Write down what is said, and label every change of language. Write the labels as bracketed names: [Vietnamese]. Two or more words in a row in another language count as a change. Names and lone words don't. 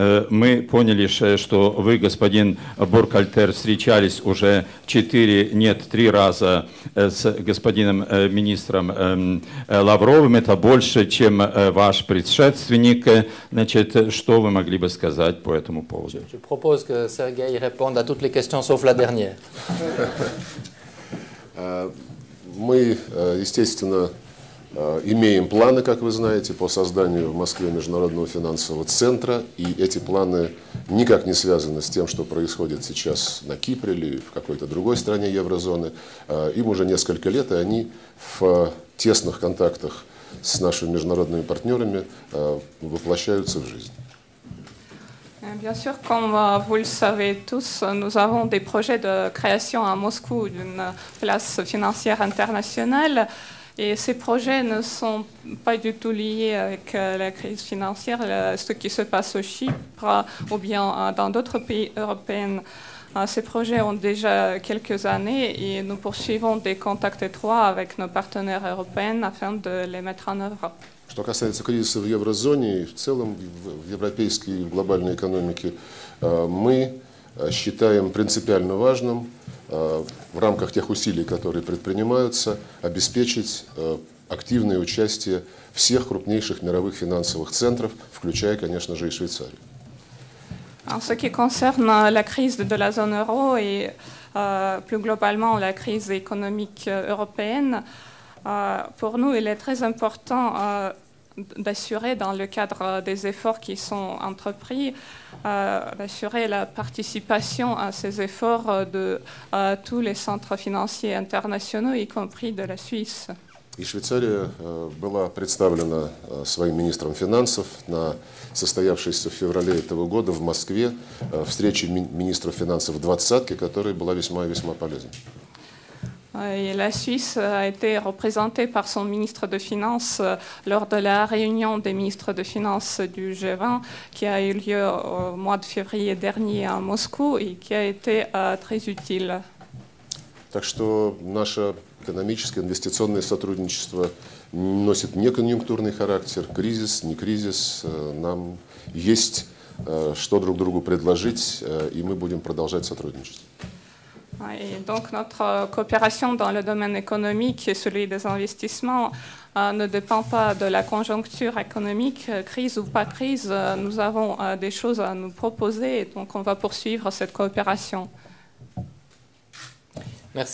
[Russian] Мы поняли, что вы, господин Буркхальтер, встречались уже 3 раза с господином министром Лавровым. Это больше, чем ваш предшественник. Значит, что вы могли бы сказать по этому поводу? [French] Je propose que Sergueï réponde à toutes les questions sauf la dernière. [Russian] Мы, естественно, имеем планы, как вы знаете, по созданию в Москве Международного финансового центра, и эти планы никак не связаны с тем, что происходит сейчас на Кипре или в какой-то другой стране еврозоны. Им уже несколько лет, и они в тесных контактах с нашими международными партнерами воплощаются в жизнь. [French] Bien sûr, comme vous le savez tous, nous avons des projets de création à Moscou d'une place financière internationale. Et ces projets ne sont pas du tout liés avec la crise financière, ce qui se passe au Chypre ou bien dans d'autres pays européens. Ces projets ont déjà quelques années et nous poursuivons des contacts étroits avec nos partenaires européens afin de les mettre en œuvre. [Russian] Что касается кризиса в еврозоне и в целом в европейской и в глобальной экономике, мы считаем принципиально важным в рамках тех усилий, которые предпринимаются, обеспечить активное участие всех крупнейших мировых финансовых центров, включая, конечно же, и Швейцарию. [French] En ce qui concerne la crise de la zone euro et plus globalement la crise économique européenne, pour nous, il est très important d'assurer, dans le cadre des efforts qui sont entrepris, d'assurer la participation à ces efforts de tous les centres financiers internationaux, y compris de la Suisse. [Russian] И Швейцария была представлена своим министром финансов на состоявшейся в феврале этого года в Москве встрече министров финансов «Двадцатки», которая была весьма и весьма полезной. [French] Et la Suisse a été représentée par son ministre de Finances lors de la réunion des ministres de Finances du G20 qui a eu lieu au mois de février dernier à Moscou et qui a été très utile. [Russian] Так что наше экономическое, инвестиционное сотрудничество носит не конъюнктурный характер, кризис, не кризис. Нам есть что друг другу предложить, и мы будем продолжать сотрудничать. [French] Et donc notre coopération dans le domaine économique et celui des investissements ne dépend pas de la conjoncture économique, crise ou pas crise. Nous avons des choses à nous proposer et donc on va poursuivre cette coopération. Merci.